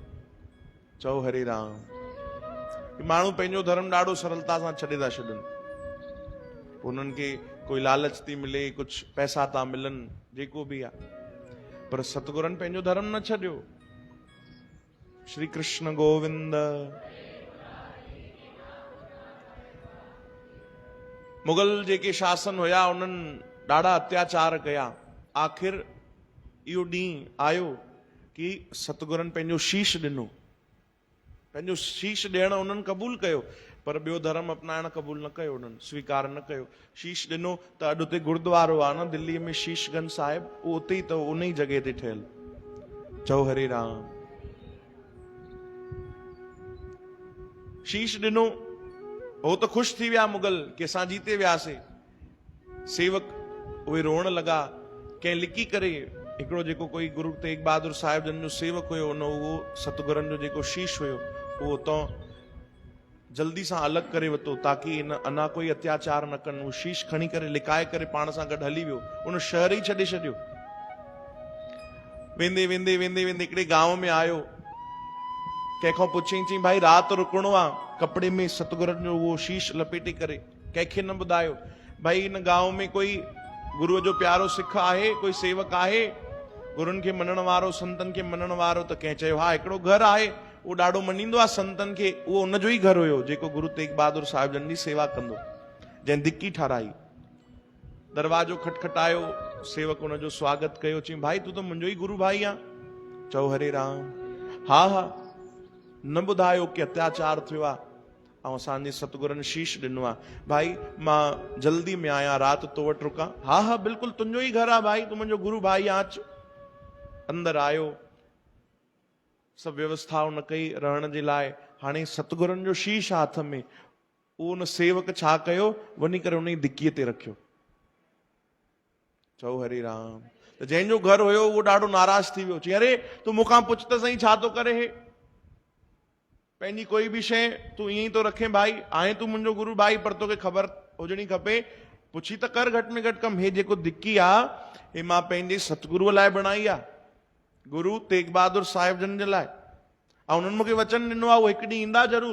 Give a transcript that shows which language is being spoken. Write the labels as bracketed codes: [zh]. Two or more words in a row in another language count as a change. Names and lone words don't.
[sd] चओ हरे राम। माण्हू पंहिंजो धर्म ॾाढो सरलता सां छॾे था छॾनि। उन्हनि खे कोई लालच थी मिले, कुछ पैसा था मिलन, जेको भी आ, पर सतगुरन पंहिंजो धर्म न छॾियो। श्री कृष्ण गोविंद। मुगल जेके शासन हुया उन्हनि ॾाढा अत्याचार कया। आख़िर इहो ॾींहुं आयो कि सतगुरनि पंहिंजो शीश ॾिनो। पंहिंजो शीश ॾियण उन्हनि क़बूल कयो, पर ॿियो धर्म अपनाइण क़बूल न कयो, उन्हनि स्वीकार न कयो। शीश ॾिनो त अॼु उते गुरुद्वारो आहे न दिल्लीअ में, शीशगंज साहिब, उहो उते ई अथव, उन ई जॻह ते ठहियल। चओ हरे राम। शीश ॾिनो, हो त ख़ुशि थी विया मुगल कि असां जीते वियासीं। सेवक उहे रोअण लॻा। कंहिं लिकी करे हिकिड़ो जेको कोई गुरु तेग बहादुर साहिब जन जो सेवक हुयो, उन उहो सतगुरनि जो जेको शीश हुयो उहो उतां जल्दी सां अलॻि करे वरितो ताकि इन अञा कोई अत्याचार न कनि। उहो शीश खणी करे लिकाए करे पाण सां गॾु हली वियो, उन शहर ई छॾे छॾियो। वेंदे वेंदे वेंदे वेंदे हिकिड़े गांव में आयो। कंहिंखां पुछई, चई भाई राति रुकणो आहे, कपिड़े में सतगुरनि जो उहो शीश लपेटे करे। कंहिंखे न ॿुधायो। भाई इन गांव में कोई गुरुअ जो प्यारो सिख आहे, कोई सेवक आहे गुरुनि खे मञण वारो, संतनि खे मञण वारो? त कंहिं चयो हा हिकिड़ो घर आहे, उहो ॾाढो मञींदो आहे संतनि खे। उहो उनजो ई घर हुयो जेको गुरु तेग बहादुर साहिब जन जी सेवा कंदो, जंहिं दिकी ठाराई। दरवाजो खटखटायो, सेवक उनजो स्वागत कयो। चई भाई तूं त मुंहिंजो ई गुरु भाई आहे। चओ हरे राम। हा हा, न ॿुधायो कि अत्याचार थियो आहे ऐं असांजे सतगुरनि शीश ॾिनो आहे। भाई मां जल्दी में आहियां, राति तो वटि रुकां? हा हा बिल्कुलु, तुंहिंजो ई घर आहे भाई, तूं मुंहिंजो गुरु भाई आहे, अच। अंदरि आयो, सभु व्यवस्था उन कई रहण जे लाइ। हाणे सतगुरनि जो शीश आहे हथ में, उहो उन सेवक छा कयो, वञी करे उन जी दिकीअ ते रखियो। चओ हरे राम। त जंहिंजो घर हुयो उहो ॾाढो नाराज़ थी वियो। चई अरे तूं मूंखां पुछ त सही छा थो करे हे? पंहिंजी कोई बि शइ तूं ईअं ई थो रखे भाई, आहे तूं मुंहिंजो गुरु भाई, पर तोखे ख़बर हुजणी खपे, पुछी त कर घटि में घटि कम। हे जेको दिकी आहे हे मां पंहिंजे सतगुरुअ लाइ बणाई आहे, गुरु तेग बहादुर साहिब जन जे लाइ, ऐं उन्हनि मूंखे वचन ॾिनो आहे उहो हिकु ॾींहुं ईंदा ज़रूर।